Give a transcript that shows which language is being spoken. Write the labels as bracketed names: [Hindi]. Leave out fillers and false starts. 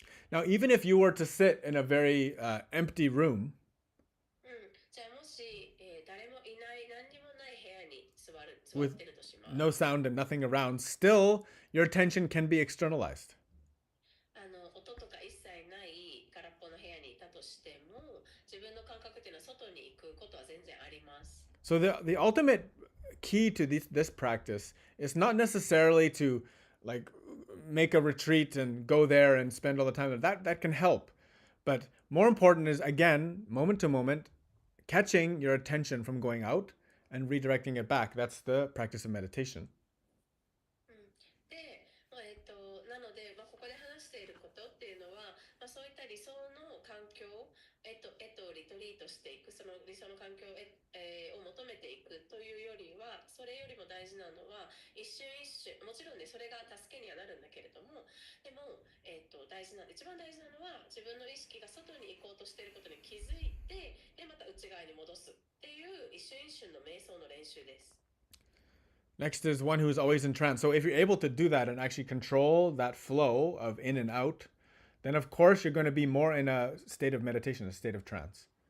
[English] Now, even if you were to sit in a very empty room [Japanese] じゃあもし、誰もいない何にもない部屋に座っ [English] with [Japanese] てるとします。 [English] no sound and nothing around, still your attention can be externalized. [Japanese] 音とか一切ない空っぽの部屋にいたとしても、自分の感覚っていうのは外に行くことは全然あります。 [English] So the ultimate key to this practice is not necessarily to like make a retreat and go there and spend all the time. That can help. But more important is, again, moment to moment, catching your attention from going out and redirecting it back. That's the practice of meditation. [Japanese] で、なので、ここで話していることっていうのは、そういった理想の環境へとリトリートしていく、その理想の環境を求めていくというよりは、それよりも大事なのは一瞬一瞬、もちろんねそれが助けにはなるんだけれども、でも、一番大事なのは自分の意識が外に行こうとしていることに気づいて、でまた内側に戻すっていう一瞬一瞬の瞑想の練習です。 [English] Next is one who is always in trance. So if you're able to do that and actually control that flow of in and out, then of course you're going to be more in a state of meditation, a state of trance.